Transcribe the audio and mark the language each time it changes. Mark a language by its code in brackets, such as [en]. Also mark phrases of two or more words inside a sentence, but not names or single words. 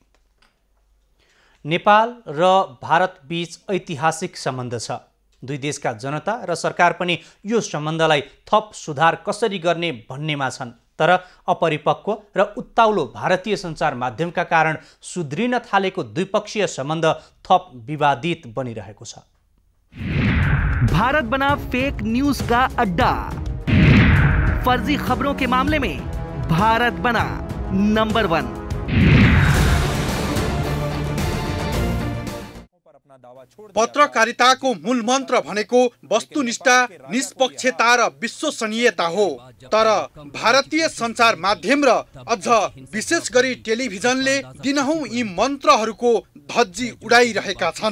[ne] नेपाल र भारत बीच ऐतिहासिक सम्बन्ध छ। दुई देशका जनता र सरकार पनि यो सम्बन्धलाई थप सुधार कसरी गर्ने भन्नेमा छन्, तर अपरिपक्व र उत्ताउलो भारतीय सञ्चार माध्यमका कारण सुध्रिन थालेको द्विपक्षीय सम्बन्ध थप विवादित बनिरहेको छ। [hi] भारत बना [en] fake news [hi] का अड्डा। फर्जी खबरों के मामले में भारत बना नंबर 1। [ne] पत्रकारिताको मूल मन्त्र भनेको वस्तुनिष्ठा, निष्पक्षता र विश्वसनीयता हो। तर भारतीय सञ्चार माध्यम र अझ विशेष गरी टेलिभिजनले दिनहुँ यी मन्त्रहरूको धज्जी उडाइरहेका छन्।